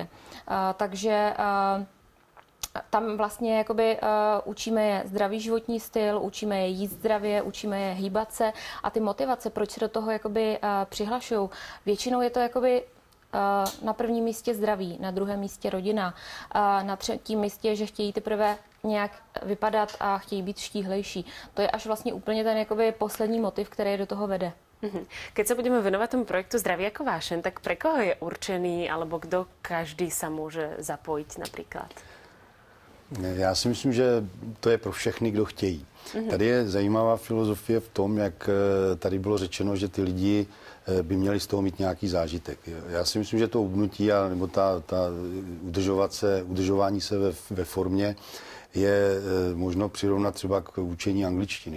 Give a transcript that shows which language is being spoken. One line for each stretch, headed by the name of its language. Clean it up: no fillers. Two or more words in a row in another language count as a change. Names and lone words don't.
Czech: Takže tam vlastně jakoby učíme je zdravý životní styl, učíme je jíst zdravě, učíme je hýbat se a ty motivace, proč se do toho jakoby přihlašují. Většinou je to jakoby na prvním místě zdraví, na druhém místě rodina, na třetím místě, že chtějí teprve nějak vypadat a chtějí být štíhlejší. To je až vlastně úplně ten jakoby poslední motiv, který je do toho vede.
Slovak: Keď sa budeme venovať tomu projektu Zdraví ako vášeň, tak pre koho je určený, alebo kdo každý sa môže zapojiť napríklad?
Czech: Já si myslím, že to je pro všechny, kdo chtějí. Tady je zajímavá filozofie v tom, jak tady bylo řečeno, že ty lidi by měli z toho mít nějaký zážitek. Já si myslím, že to hubnutí nebo ta udržování se ve formě je možno přirovnat třeba k učení angličtiny.